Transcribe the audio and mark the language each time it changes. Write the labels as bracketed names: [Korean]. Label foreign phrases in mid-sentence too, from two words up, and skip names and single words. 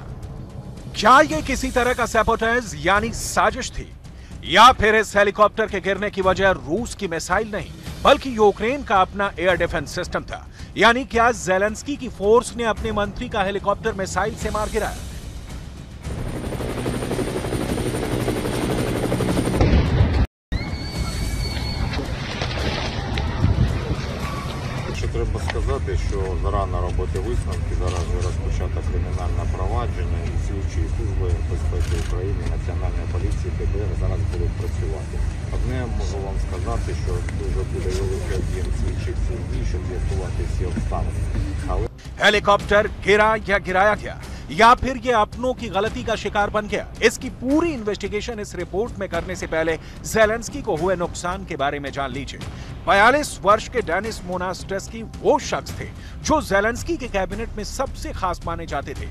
[Hindi] क्या यह किसी तरह का सैबोटेज यानी साजिश थी? या फिर इस हेलीकॉप्टर के गिरने की वजह रूस की मिसाइल नहीं, बल्कि यूक्रेन का अपना [English] air defense system [Hindi] था? यानी क्या ज़ेलेंस्की की फोर्स ने अपने मंत्री का हेलीकॉप्टर मिसाइल से मार गिराया? [Ukrainian] Треба сказати, що зарано робити висновки. Зараз вже розпочато кримінальне провадження, і слідчі служби безпеки України, Національної поліції, ДБР зараз будуть працювати. Одне можу вам сказати, що дуже буде великий об'єм слідчих дій, щоб з'ясувати всі обставини. [Hindi] हेलीकॉप्टर गिरा या गिराया गया, या फिर ये अपनों की गलती का शिकार बन गया? इसकी पूरी इन्वेस्टिगेशन इस रिपोर्ट में करने से पहले ज़ेलेंस्की को हुए नुकसान के बारे में जान लीजिए। 42 वर्ष के डेनिस मोनास्टेस्की वो शख्स थे जो ज़ेलेंस्की के कैबिनेट में सबसे खास माने जाते थे।